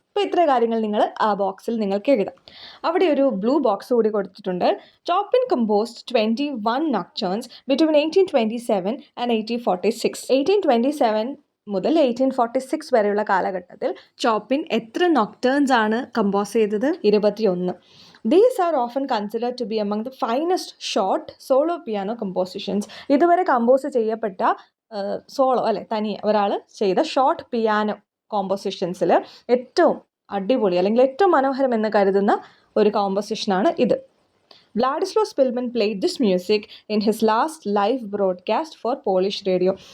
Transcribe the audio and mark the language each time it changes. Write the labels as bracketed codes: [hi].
[ml] അപ്പോൾ ഇത്ര കാര്യങ്ങൾ നിങ്ങൾ ആ ബോക്സിൽ നിങ്ങൾക്ക് എഴുതാം. അവിടെ ഒരു ബ്ലൂ ബോക്സ് കൂടി കൊടുത്തിട്ടുണ്ട്. [en] Chopin composed 21 nocturnes between 1827 and 1846. [ml] 1827 മുതൽ 1846 വരെയുള്ള കാലഘട്ടത്തിൽ ചോപ്പിൻ എത്ര നൊക്ടേൺസ് ആണ് കമ്പോസ് ചെയ്തത്? 21. [en] These are often considered to be among the finest short solo piano compositions. [ml] ഇതുവരെ കമ്പോസ് ചെയ്യപ്പെട്ട സോളോ അല്ലെ തനിയെ ഒരാൾ ചെയ്ത ഷോർട്ട് പിയാനോ കോമ്പോസിഷൻസിൽ ഏറ്റവും അടിപൊളി അല്ലെങ്കിൽ ഏറ്റവും മനോഹരം എന്ന് കരുതുന്ന ഒരു കോമ്പോസിഷനാണ് ഇത്. [en] Wladyslaw Szpilman played this music in his last live broadcast for Polish radio.